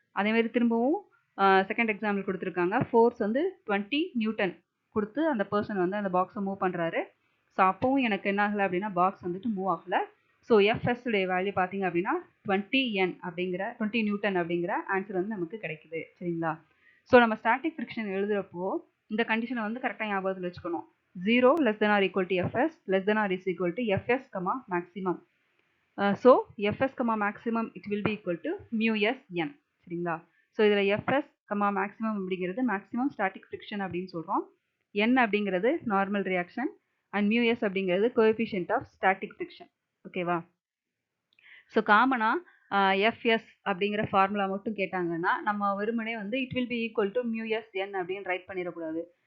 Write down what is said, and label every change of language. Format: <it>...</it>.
<ta>அதேமாதிரி திரும்பவும் second example கொடுத்துருக்காங்க. ஃபோர்ஸ் வந்து 20 நியூட்டன் கொடுத்து அந்த பர்சன் வந்து அந்த பாக்ஸை மூவ் பண்ணுறாரு. ஸோ அப்பவும் எனக்கு என்ன ஆகலை அப்படின்னா பாக்ஸ் வந்துட்டு மூவ் ஆகலை. ஸோ எஃப்எஸ் உடைய வேல்யூ பார்த்தீங்க அப்படின்னா 20 நியூட்டன் அப்படிங்கிற ஆன்சர் வந்து நமக்கு கிடைக்குது. சரிங்களா? ஸோ நம்ம ஸ்டாட்டிக் ஃப்ரிக்ஷன் எழுதுகிறப்போ இந்த கண்டிஷனை வந்து கரெக்டாக ஞாபகத்தில் வச்சுக்கணும்.</ta> <en>0 less than or equal to fs less than or is equal to fs comma maximum. So fs comma maximum it will be equal to mu s n.</en> <ta>சரிங்களா? ஸோ இதில் fs comma maximum அப்படிங்கிறது maximum static friction அப்படின்னு சொல்கிறோம். n அப்படிங்கிறது normal reaction and mu s அப்படிங்கிறது coefficient of static friction. ஓகேவா? So காமனாக FS அப்படிங்கிற ஃபார்முலா மட்டும் கேட்டாங்கன்னா நம்ம வெறுமனே வந்து</ta> <en>it will be equal to mu S N</en> <ta>அப்படின்னு ரைட் பண்ணிடக்கூடாது.</ta>